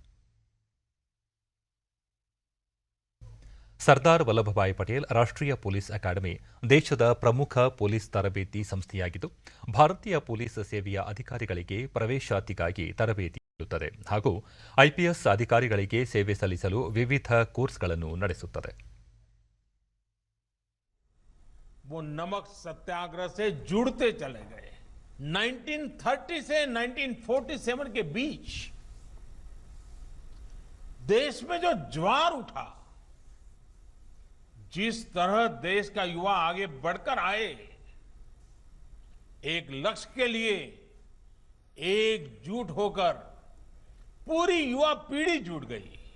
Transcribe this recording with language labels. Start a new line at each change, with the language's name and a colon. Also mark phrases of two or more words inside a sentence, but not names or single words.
Kannada: ಸರ್ದಾರ್ ವಲ್ಲಭಭಾಯಿ ಪಟೇಲ್ ರಾಷ್ಟ್ರೀಯ ಪೊಲೀಸ್ ಅಕಾಡೆಮಿ ದೇಶದ ಪ್ರಮುಖ ಪೊಲೀಸ್ ತರಬೇತಿ ಸಂಸ್ಥೆಯಾಗಿದ್ದು, ಭಾರತೀಯ ಪೊಲೀಸ್ ಸೇವೆಯ ಅಧಿಕಾರಿಗಳಿಗೆ ಪ್ರವೇಶಾತಿಗಾಗಿ ತರಬೇತಿ ನೀಡುತ್ತದೆ ಹಾಗೂ ಐಪಿಎಸ್ ಅಧಿಕಾರಿಗಳಿಗೆ ಸೇವೆ ಸಲ್ಲಿಸಲು ವಿವಿಧ ಕೋರ್ಸ್ಗಳನ್ನು ನಡೆಸುತ್ತದೆ.
Hindi: वो नमक सत्याग्रह से जुड़ते चले गए। 1930 से 1947 के बीच देश में जो ज्वार उठा, जिस तरह देश का युवा आगे बढ़कर आए, एक लक्ष्य के लिए एकजुट होकर पूरी युवा पीढ़ी जुट गई।